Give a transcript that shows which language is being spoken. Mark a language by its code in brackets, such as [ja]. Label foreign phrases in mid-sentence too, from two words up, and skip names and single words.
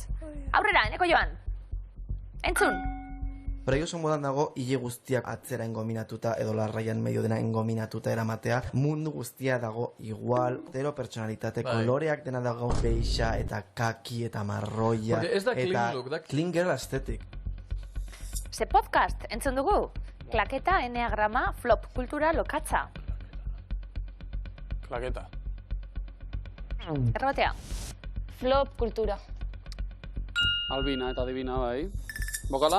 [eu] Aurrera, Eneko Joan. Entzun. Pero oso modan dago hile guztiak atzera engominatuta edo larraian medio dena engominatuta eramatea. Mundu guztia dago igual, zero pertsonalitate, koloreak dena dago beixa eta kaki eta marroia. Ez da clean eta look, da [en] clean girl aesthetic. [eu] Ze podcast, entzun dugu? Klaketa, eneagrama, flop kultura, lokatza. Klaketa. Errabatea. Flop kultura. Albina eta Divina, bai. Bokala?